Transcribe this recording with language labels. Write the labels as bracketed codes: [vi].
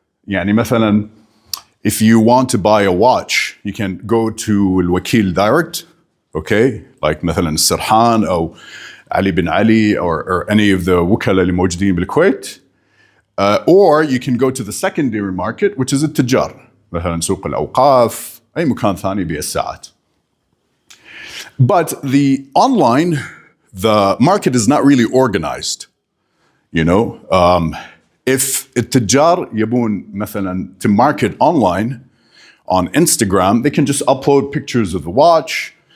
[ar] يعني مثلا, [en] if you want to buy a watch, you can go to [ar] الوكيل [en] direct, okay? Like [ar] مثلا السرحان أو Ali bin Ali [en] or any of the [ar] وكلاء اللي موجودين بالكويت. [en] Or you can go to the secondary market, which is [ar] التجار. مثلا سوق الأوقاف, أي مكان ثاني بالساعات. [en] But the online, the market is not really organized. You know, if [ar] التجار يبون مثلا [en] to market online on Instagram, they can just upload pictures of the watch.